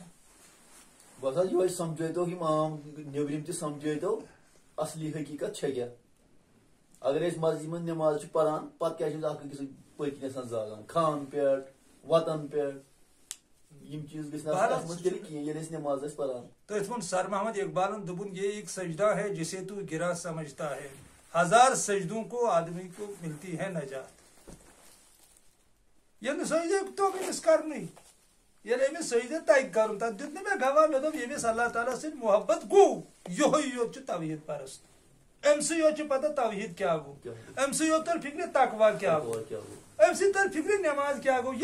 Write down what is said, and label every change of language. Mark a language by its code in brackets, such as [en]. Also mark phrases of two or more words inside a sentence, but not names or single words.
[ks] بس حظ یِہوے سمجھٲیتو یِم عام نیبرِم تہِ سمجھٲیتو اصلی حقیقت چھےٚ کیٛاہ. اگر أسۍ مسجد منٛز نٮ۪ماز چھِ پران پتہٕ کیٛاہ چھِ أسۍ اکھ أکِس پٔتۍ کِنۍ آسان زالان، خان پٮ۪ٹھ وتن پٮ۪ٹھ. یِم چیٖز گٔژھۍ نہٕ آسٕنۍ اتھ منٛز تیٚلہِ کِہیٖنۍ ییٚلہِ أسۍ نٮ۪ماز ٲسۍ پران. تٔتھۍ ووٚن سر محمد اقبالن دوٚپُن [ur] یہ ایک سجدہ ہے جسے تو گرا سمجھتا ہے، ہزار سجدوں کو آدمی کو ملتی ہے نجات. [ks] ییٚلہِ نہٕ سجدٕ توٚگ أمِس کرنُے، ییٚلہِ أمِس سجدٕ تگہِ کرُن، تتھ دیُت نہٕ مےٚ گواہ. مےٚ دوٚپ ییٚمِس اللہ تعالیٰ سۭتۍ محبت گوٚو یِہوے یوت چھُ توحیٖد پرست. أمۍ سٕے یوت چھِ پتہ توحیٖد کیٛاہ گوٚو، أمۍ سٕے یوت تر فکرِ تقوا کیٛاہ گوٚو، أمۍ سٕے تر فکرِ نٮ۪ماز کیٛاہ گوٚو.